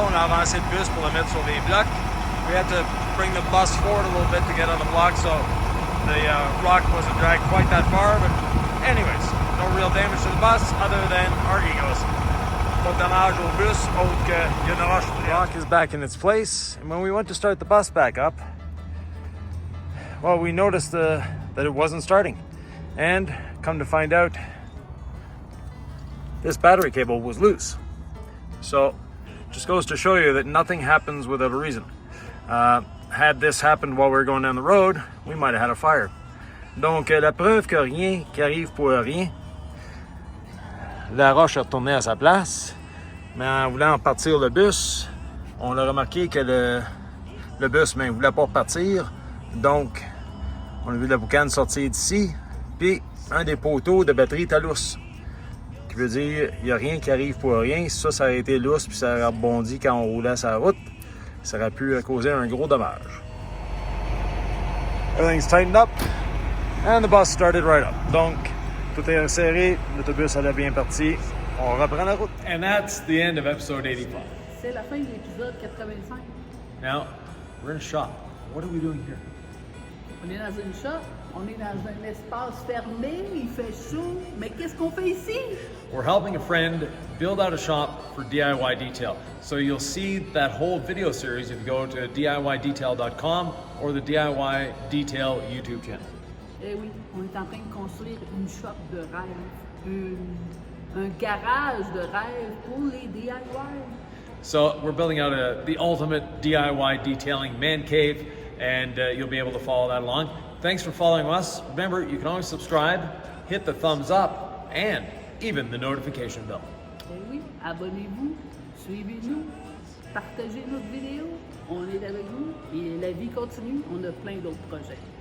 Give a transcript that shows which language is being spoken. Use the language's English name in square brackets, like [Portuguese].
[French] On a avancé le bus pour le mettre sur les blocs. [English] We had to bring the bus forward a little bit to get on the block, so the rock wasn't dragged quite that far. But anyways, no real damage to the bus other than our egos. [French] Pas de dommage au bus, autre qu'il y a une roche. [English] The rock is back in its place, and when we went to start the bus back up, well, we noticed that it wasn't starting. And come to find out, this battery cable was loose. So, just goes to show you that nothing happens without a reason. Had this happened while we were going down the road, we might have had a fire. [French] Donc, la preuve que rien qui arrive pour rien, la roche est retournée à sa place, mais en voulant partir le bus, on a remarqué que le bus ne voulait pas partir, donc on a vu la boucane sortir d'ici, puis un des poteaux de batterie est à lousse. Qui veut dire, il n'y a rien qui arrive pour rien. Si ça aurait été lousse puis ça aurait rebondi quand on roulait sur la route, ça aurait pu causer un gros dommage. [English] Everything's tightened up, and the bus started right up. [French] Donc, tout est resserré, l'autobus allait bien parti. On reprend la route. [English] And that's the end of episode 85. [French] C'est la fin de l'épisode 85. [English] Now, we're in a shop. What are we doing here? [French] On est dans une shop, on est dans un espace fermé, il fait chaud, mais qu'est-ce qu'on fait ici? [English] We're helping a friend build out a shop for DIY detail. So you'll see that whole video series if you go to DIYdetail.com or the DIY Detail YouTube channel. [French] Eh oui, on est en train de construire une shop de rêve, un garage de rêve pour les DIY. [English] So we're building out the ultimate DIY detailing man cave, and you'll be able to follow that along. Thanks for following us. Remember, you can always subscribe, hit the thumbs up, and even the notification bell. [French] Eh oui, abonnez-vous, suivez-nous, partagez notre vidéo. On est avec vous et la vie continue. On a plein d'autres projets.